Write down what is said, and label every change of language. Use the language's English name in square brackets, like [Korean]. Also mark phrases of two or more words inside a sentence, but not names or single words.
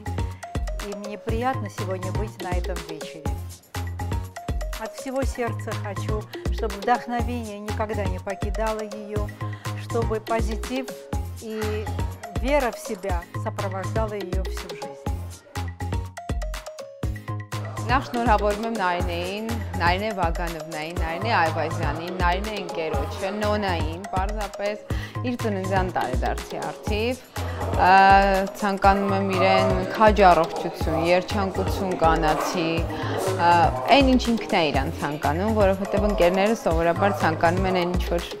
[Russian] И мне приятно сегодня быть на этом вечере. От всего сердца хочу, чтобы вдохновение никогда не покидало ее, чтобы позитив и вера в себя сопровождала ее всю жизнь. [Armenian] Նախ շնորհավորում եմ Նարինեին, Նարինե Վագանովնային, Նարինե Այվազյանին, Նարինե ընկերոջը, Նոնային, պարզապես իր ծննդյան տարեդարձի առթիվ ցանկանում եմ իրեն քաջ առողջություն, երջանկություն կանացի, այն ինչ ինքն է իրան ցանկանում, որովհետև ընկերները սովորաբար ցանկանում են այն ինչ